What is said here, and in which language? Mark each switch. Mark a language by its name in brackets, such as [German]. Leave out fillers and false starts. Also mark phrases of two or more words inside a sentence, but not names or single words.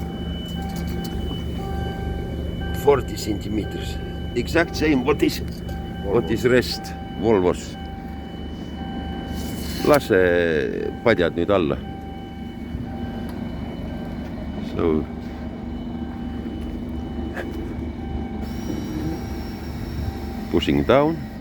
[English] 40 centimeters. Exact same what is rest Volvos. [Estonian] Lase padjad nüüd alla. [English] So pushing down.